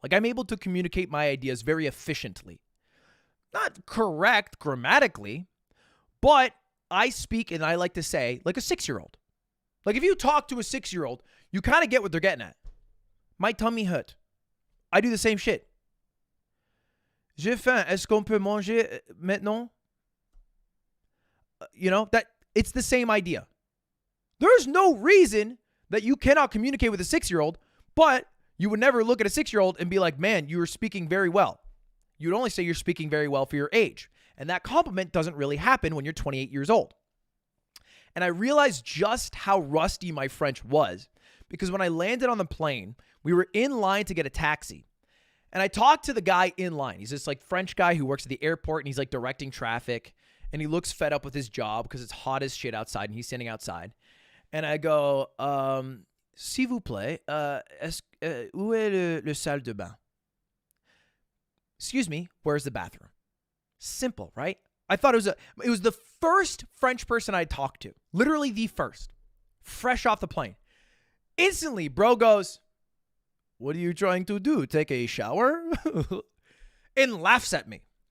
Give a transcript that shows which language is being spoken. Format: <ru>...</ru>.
<en>Like, I'm able to communicate my ideas very efficiently. Not correct grammatically, but I speak, and I like to say, like a 6-year-old. Like, if you talk to a 6-year-old, you kind of get what they're getting at. My tummy hurt. I do the same shit.</en> <fr>J'ai faim. Est-ce qu'on peut manger maintenant?</fr> <en>You know, that it's the same idea. There's no reason that you cannot communicate with a 6-year-old, but you would never look at a 6-year-old and be like, man, you are speaking very well. You would only say you're speaking very well for your age. And that compliment doesn't really happen when you're 28 years old. And I realized just how rusty my French was because when I landed on the plane, we were in line to get a taxi. And I talked to the guy in line. He's this like French guy who works at the airport and he's like directing traffic. And he looks fed up with his job because it's hot as shit outside and he's standing outside. And I go,</en> <fr>s'il vous plaît, où est le salle de bain?</fr> <en>Excuse me, where's the bathroom? Simple, right? I thought it was the first French person I talked to. Literally the first. Fresh off the plane. Instantly, bro goes, what are you trying to do? Take a shower? And laughs at me.</en>